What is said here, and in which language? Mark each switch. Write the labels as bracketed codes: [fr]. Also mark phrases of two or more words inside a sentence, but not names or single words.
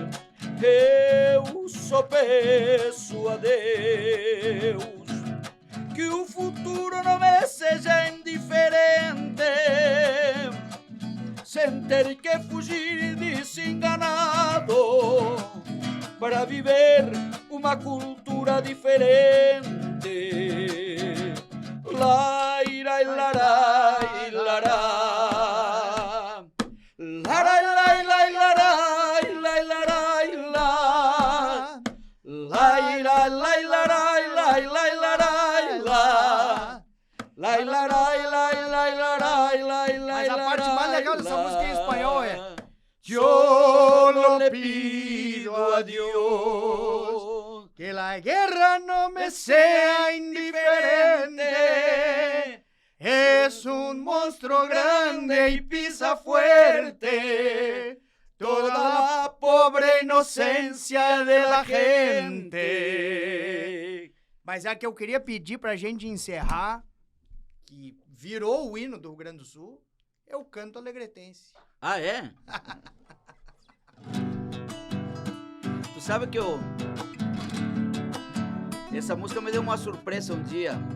[pt] Eu só peço a Deus que o futuro não me seja indiferente, sem ter que fugir desenganado para viver uma cultura diferente. Lai, lai, larai, lará. Larai, lai, lai, larai, lai, larai, lá. Lai, lai, lai, larai, lai, lai, larai, lá. Lai, larai, lai, lai, larai, lai, lai. Mas a parte mais legal dessa música em espanhol é [es] Yo no le pido a Dios que la guerra no me sea indiferente. Es un monstruo grande y pisa fuerte toda la pobre inocencia de la gente. [pt] Mas é que eu queria pedir pra gente encerrar, que virou o hino do Rio Grande do Sul, é o canto alegretense. Ah, é? Tu sabe que essa música me deu uma surpresa um dia.